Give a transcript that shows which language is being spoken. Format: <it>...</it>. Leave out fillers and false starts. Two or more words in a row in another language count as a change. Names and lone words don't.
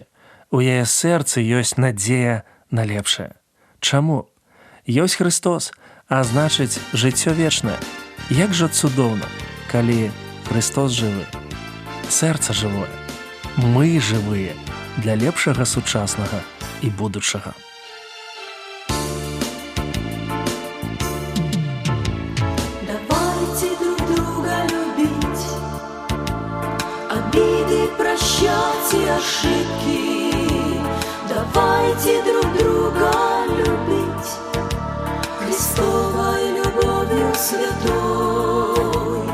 <be>У яе сэрцы ёсць надзея на лепшае. Чаму? Ёсць Христос, а значыць, жыццё вечнае. Як жа цудоўна, калі Христос жывы. Сэрца жывое. Мы жывыя для лепшага сучаснага і будучага.</be> <ru>Давайте друг друга любить, обиды прощать и ошибки. Давайте друг друга любить Христовой любовью святой.</ru>